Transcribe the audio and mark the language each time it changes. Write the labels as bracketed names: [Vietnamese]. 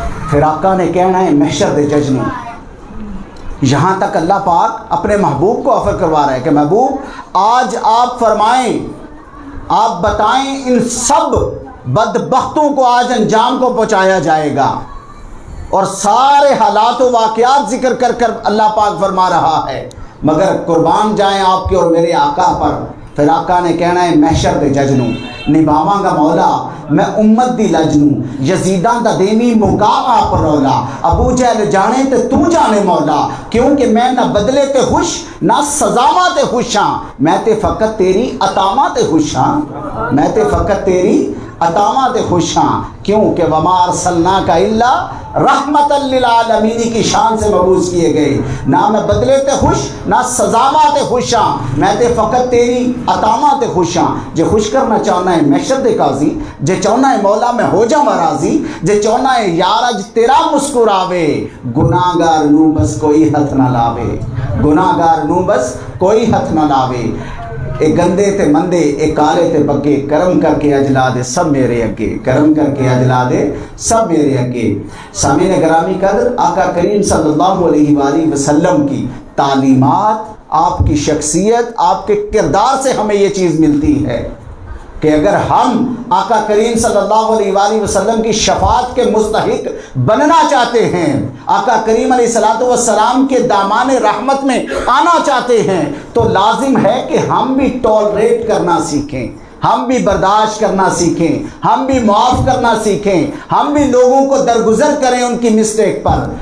[Urdu] پھر آقا نے کہنا ہے [Punjabi] محشر دے جج نے. [Urdu] یہاں تک اللہ پاک اپنے محبوب کو آفر کروا رہا ہے کہ محبوب آج آپ فرمائیں, آپ بتائیں, ان سب بدبختوں کو آج انجام کو پہنچایا جائے گا. اور سارے حالات و واقعات ذکر کر کر اللہ پاک فرما رہا ہے مگر قربان جائیں آپ کے اور میرے آقا پر. [Punjabi] پھر آقا نے کہنا ہے محشر دے جج نوں نبھاواں گا مولا میں امت دی لج نوں, یزیداں دا دیوی مقام آپ رولا. ابو جہل جانے تے تو جانے مولا, کیونکہ میں نہ بدلے تے خوش نہ سزاواں تے خوش ہاں. میں تے فقط تیری عطاواں تے خوش ہاں, میں تے فقط تیری عطاواں تے خوش ہاں. [Urdu] کیوں کہ [Arabic] وما ارسلناک الا رحمت للعالمین [Urdu] کی شان سے مبعوث کیے گئے. [Punjabi] نہ میں بدلے تے خوش نہ سزاواں تے خوش ہاں, میں تے فقط تیری عطاواں تے خوش ہاں. جے خوش کرنا چاہنا ہے محشر دے قاضی, جے چاہنا ہے مولا میں ہو جاواں راضی, جے چاہنا ہے یار اج تیرا مسکراوے, گناہگار نوں بس کوئی ہاتھ نہ لاوے, گناہگار نوں بس کوئی ہاتھ نہ لاوے. اے گندے تے مندے اے کالے تے بگے, کرم کر کے اجلا دے سب میرے اگے, کرم کر کے اجلا دے سب میرے اگے. [Urdu] سامعین گرامی قدر, آقا کریم صلی اللہ علیہ وآلہ وسلم کی تعلیمات, آپ کی شخصیت, آپ کے کردار سے ہمیں یہ چیز ملتی ہے کہ اگر ہم آقا کریم صلی اللہ علیہ وآلہ وسلم کی شفاعت کے مستحق بننا چاہتے ہیں, آقا کریم علیہ السلام کے دامان رحمت میں آنا چاہتے ہیں, تو لازم ہے کہ ہم بھی ٹالریٹ کرنا سیکھیں, ہم بھی برداشت کرنا سیکھیں, ہم بھی معاف کرنا سیکھیں, ہم بھی لوگوں کو درگزر کریں ان کی مسٹیک پر.